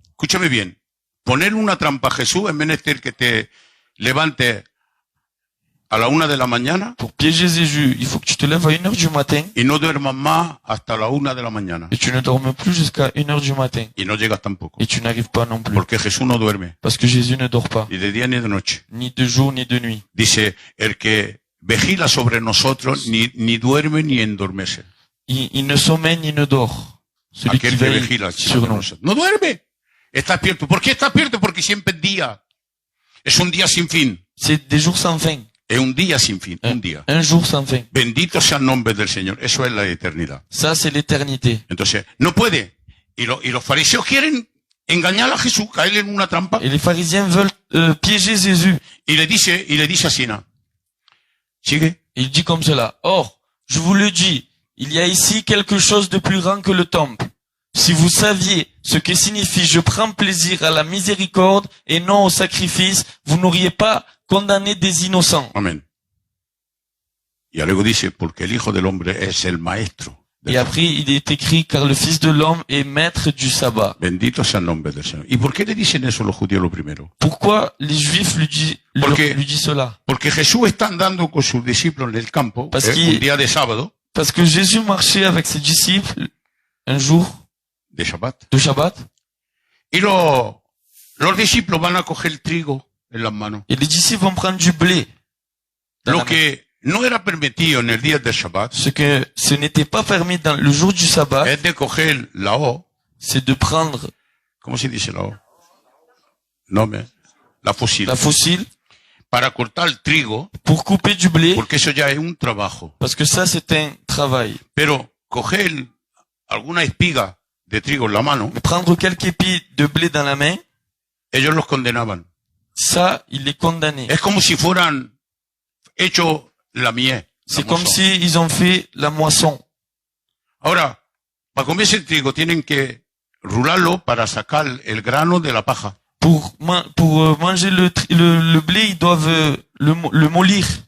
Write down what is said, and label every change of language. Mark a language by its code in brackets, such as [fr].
[es] escúchame bien, poner una trampa a Jesús es menester que te levantes a la 1 de la mañana [fr] Pour piéger Jésus, il faut que tu te lèves à 1h du matin [es] y no duermas más hasta la 1 de la mañana. [fr] et tu ne dormes plus jusqu'à 1h du matin. [es] Y no llegas tampoco. [fr] Et tu n'arrives pas non plus. [es] Porque Jesús no duerme, [fr] Parce que Jésus ne dort pas. [es] ni de día ni de noche. [fr] Ni de jour, ni de nuit. [es] Dice, el que vigila sobre nosotros ni duerme ni endormece. [fr] Il ne sommeille ni ne dort. Celui qui [es] Aquel que [fr] veille [es] vigila [fr] sur [es] sobre [fr] nous. [es] nosotros. No duerme. Está despierto. ¿Por qué está despierto? Porque siempre es día. Es un día sin fin. [fr] C'est des jours sans fin. [es] Es un día sin fin. Un día. [fr] Un jour sans fin. [es] Bendito sea el nombre del Señor. Eso es la eternidad. [fr] Ça, c'est l'éternité. [es] Entonces, no puede. Y los fariseos quieren engañar a Jesús, caerle en una trampa. [fr] Et les pharisiens veulent piéger Jésus. [es] Y le dice así, ¿no? Sigue. [fr] Il dit comme cela. Or, je vous le dis, il y a ici quelque chose de plus grand que le temple. Si vous saviez ce que signifie je prends plaisir à la miséricorde et non au sacrifice, vous n'auriez pas condamné des innocents. [es] Amén. Y luego dice, porque el Hijo del Hombre es el maestro. [fr] Et après, il est écrit, car le Fils de l'homme est maître du sabbat. [es] Bendito sea el nombre del Señor. ¿Y por qué le dicen eso los judíos lo primero? [fr] Pourquoi les Juifs lui disent cela? [es] Porque Jesús está andando con sus discípulos en el campo, [fr] Parce que- [es] un día de sábado, [fr] Parce que Jésus marchait avec ses disciples un jour [es] de Shabbat, [fr] de Shabbat, [es] y los discípulos van a coger el trigo en las manos. [fr] et les disciples vont prendre du blé. dans la main. [es] que no era permitido en el día del Shabbat [fr] Ce n'était pas permis dans le jour du sabbat, [es] es de coger la hoz, [fr] c'est de prendre [es] ¿cómo se dice la hoz? No, la fusil, [fr] la fossile [es] para cortar el trigo, [fr] pour couper du blé, [es] porque eso ya es un trabajo. [fr] parce que ça c'est un travail. [es] Pero coger alguna espiga de trigo en la mano, [fr] Mais prendre quelques épis de blé dans la main, [es] ellos los condenaban. [fr] ça, il est condamné. [es] Es como si fueran hechos la miel. [fr] C'est comme si ils ont fait la moisson. [es] Ahora, para comerse el trigo tienen que rularlo para sacar el grano de la paja. [fr] Pour manger le blé, ils doivent le mollir.